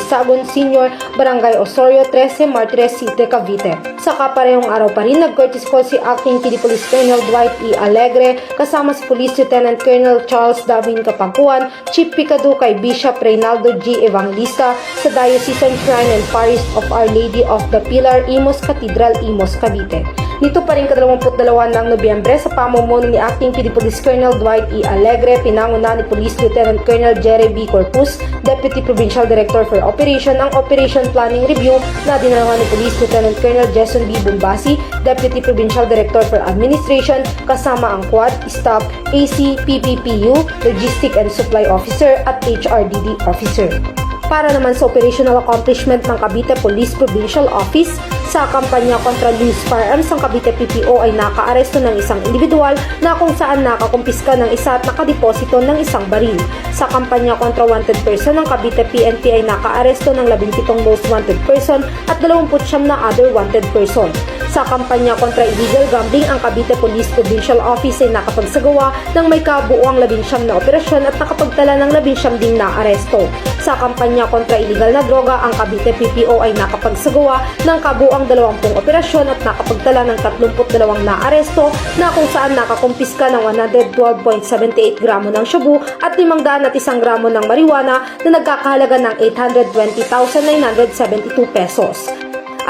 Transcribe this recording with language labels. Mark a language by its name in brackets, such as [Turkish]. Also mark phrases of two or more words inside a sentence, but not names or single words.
[Filipino] Sagon Sr., Barangay Osorio, 13 Martires City, Cavite. Sa kaparehong araw pa rin, nag- [English] courtesy call [Filipino] si Acting PD Police Colonel Dwight E. Alegre kasama si Police Lieutenant Colonel Charles Davin Kapangkuan, Chief Picado kay Bishop Reynaldo G. Evangelista sa Diocesan Shrine and Parish of Our Lady of the Pilar, Imus Cathedral, Imus, Cavite. Nito pa rin ika-22 ng Nobyembre sa pamumuno ni Acting PD Police Colonel Dwight E. Alegre, pinangunahan ni Police Lieutenant Colonel Jerry B. Corpus, Deputy Provincial Director for Operation, ang Operation Planning Review na dinalawan ni Police Lieutenant Colonel Jason B. Bombasi, Deputy Provincial Director for Administration, kasama ang Quad, Staff, AC, PPPU, Logistic and Supply Officer at HRDD Officer. Para naman sa operational accomplishment ng Cavite Police Provincial Office, sa kampanya kontra [English] loose firearms, [Filipino] ang Cavite PPO ay nakaaresto ng isang individual na kung saan nakakumpiska ng isa at nakadeposito ng isang baril. Sa kampanya kontra [English] wanted person, [Filipino] ang Cavite PNP ay nakaaresto ng 17 [English] most wanted person [Filipino] at 29 na [English] other wanted person. [Filipino] Sa kampanya kontra [English] illegal gambling, [Filipino] ang Cavite Police Provincial Office ay nakapagsagawa ng may kabuuang 19 na operasyon at nakapagtala ng 19 ding naaresto. Sa kampanya kontra illegal na droga, ang Cavite PPO ay nakapagsagawa ng kabuuang 20 operasyon at nakapagtala ng 32 na aresto na kung saan nakakumpiska ng 112.78 gramo ng shabu at 501 gramo ng marijuana na nagkakahalaga ng 820,972 pesos.